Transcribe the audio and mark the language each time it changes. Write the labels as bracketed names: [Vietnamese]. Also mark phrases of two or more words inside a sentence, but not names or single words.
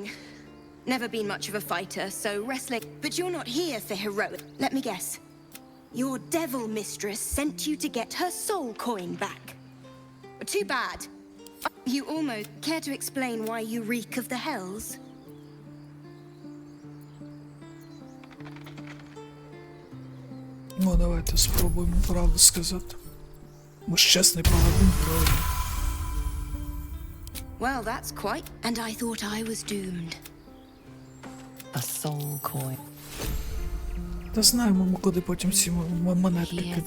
[English] Never been much of a fighter, so wrestling. But you're not here for heroic. Let me guess. Your devil mistress sent you to get her soul coin back. Too bad. You almost care to explain why you reek of the hells? [Ukrainian] Ну, давайте спробуємо правду сказати. Ми ж чесний паладин, правильно? [English] Well, that's quite. And I thought I was doomed. A soul coin. [Ukrainian] Та знаємо ми, куди потім ці монетки Peer кидати.